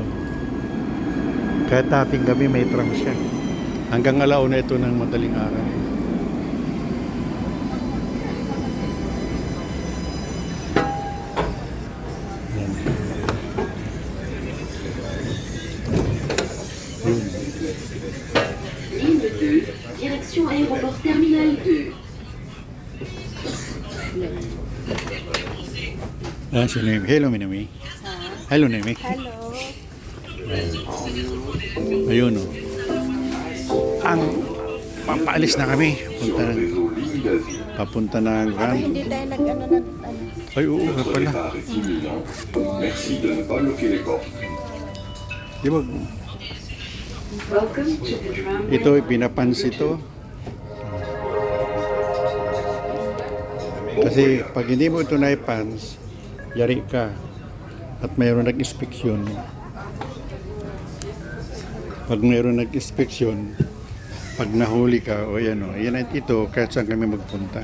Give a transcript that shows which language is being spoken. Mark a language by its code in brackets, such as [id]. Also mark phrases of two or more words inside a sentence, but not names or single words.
[tl] Kahit ating gabi may tram siya. Hanggang alauna ito ng madaling araw. Yan. Yun. [fr] Ligne 2, direction aéroport terminal 2. [tl] Si Noemi. Hello, Noemi. [en] Hello, Noemi. Hello. [tl] Ayun, oh. Papaalis na kami. Papunta ng Ay, hindi tayo Ay, oo, nga pala. [fr] Merci de ne pas bloquer les portes. [tl] Di ba, [en] Welcome to the tram. [tl] ito, pinapansin ito. Kasi pag hindi mo ito naipans, yari ka. At mayroon nag-inspeksyon. Pag mayroon nag-inspeksyon, pag nahuli ka, o yan o, yan at ito, kahit saan kami magpunta.